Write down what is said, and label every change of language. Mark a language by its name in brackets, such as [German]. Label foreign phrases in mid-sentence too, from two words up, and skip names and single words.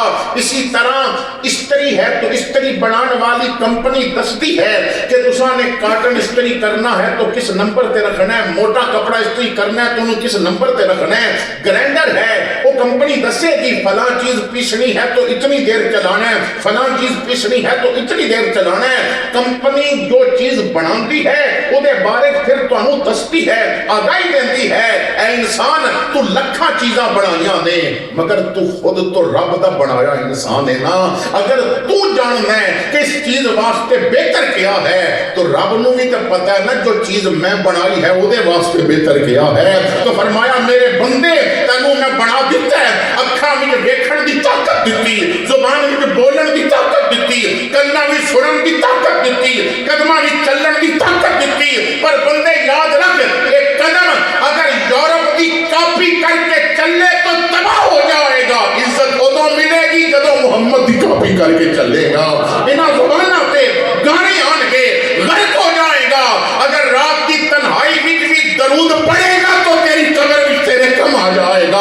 [Punjabi] اسی طرح استری ہے تو استری بنانے والی کمپنی دستی ہے کہ تساں نے کاٹن استری کرنا ہے تو کس نمبر تے رکھنا ہے، موٹا کپڑا استری کرنا ہے تو انہوں کس نمبر تے رکھنا ہے۔ [Urdu] گرینڈر ہے وہ کمپنی دسے گی فلاں چیز پیسنی ہے تو اتنی دیر چلانا ہے، فلاں چیز پیسنی ہے تو اتنی دیر چلانا ہے۔ [Punjabi] کمپنی جو چیز بناتی ہے وہ دے بارے پھر تو انہوں دستی ہے، آگاہی دیتی ہے، اے انسان تو لکھاں چیزاں بنائیاں نے مگر تو خود تو رب دا بنایا انسان ہے نا۔ اگر تو جاننا ہے کہ اس چیز واسطے بہتر کیا ہے تو رب نو بھی تو پتہ ہے نا جو چیز میں بنائی ہے وہ دے واسطے بہتر کیا ہے۔ تو فرمایا میرے بندے تینوں میں بنا دیتا ہے، اکھاں میں دیکھن دی طاقت دیتی، زبان میں بولن دی طاقت دیتی، کنا میں سنن دی طاقت دیتی، قدمہ میں چلن دی طاقت دیتی۔ پر بندے یاد رکھ ایک قدم اگر یورپ دی کاپی کر کے چلے تو تباہ ہو جائے گا، عزت ادو ملے گی جدو محمد دی کاپی کر کے چلے گا۔ انہاں زبانہ تے گانے آن کے غرق ہو جائے گا۔ [Urdu] اگر رات کی تنہائی میں بھی درود پڑے گا تو تیری قبر میں تیرے کم آ جائے گا۔